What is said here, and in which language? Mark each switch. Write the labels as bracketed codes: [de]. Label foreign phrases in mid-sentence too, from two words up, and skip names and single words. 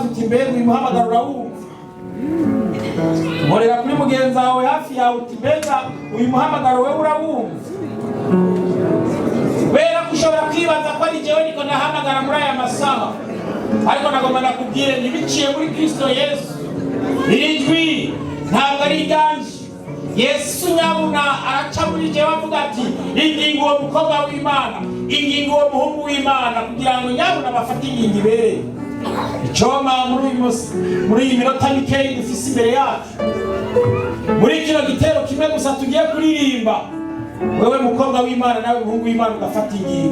[rn] mbega uyu muhamagaro urawumva. Nkorera kuri mugenzi wawe hafi yawe uti mbega uyu muhamagaro we urawumva. Kubera ko ushobora kwibaza ko ari jewe niko nahamagara muri aya masaha, ariko nagomba nakubwire ntibiciye muri Kristo Yesu. Iri jwi ntabwo ari iganje. Yesu nyabuna araca muri jewe avuga ati ingingo uwo mukobwa w'Imana, ingingo uwo muhungu w'Imana, kugira ngo nyabuna bafate ingingo ibereye. Icoma muri iyi minota mikeyi dufise imbere yacu, muri kino gitero kimwe gusa tugiye kuririmba, wewe mukobwa w'Imana nawe muhungu w'Imana ugafata ingingo.